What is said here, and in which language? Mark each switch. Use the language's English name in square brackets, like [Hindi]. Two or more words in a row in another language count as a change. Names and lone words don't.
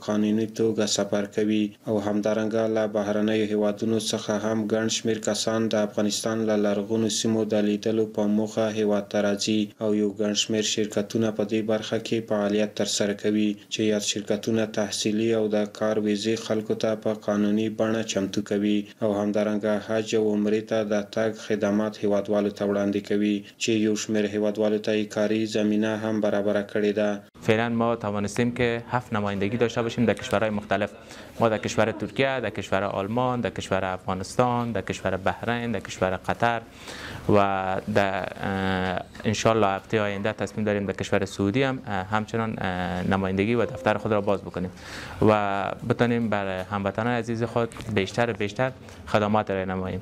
[Pashto] قانوني توګه سفر کوي، او همدارنګه له بهرنیو هیوادونو څخه هم ګڼ شمېر کسان د افغانستان له لرغونو سیمو د لیدلو په موخه هیواد ته راځي، او یو ګڼ شمېر شرکتونه په دې برخه کې فعالیت ترسره کوي چې یاد شرکتونه تحصیلي او د کار ویزې خلکو ته په قانوني بڼه چمتو کوي، او همدارنګه حج او عمرې ته د تګ خدمات هیوادوالو ته وړاندې کوي چې یو شمېر هیوادوالو ته کاري زمینه هم برابره کړې ده. [Persian] فعلا ما توانستیم که 7 نمایندگی داشته باشیم در کشورهای مختلف. ما در کشور ترکیه، در کشور آلمان، در کشور افغانستان، در کشور بحرین، در کشور قطر و در انشالله هفته آینده تصمیم داریم در کشور سعودی هم همچنان نمایندگی و دفتر خود را باز بکنیم و بتانیم بر هموطنان عزیز خود بیشتر خدمات را نماییم.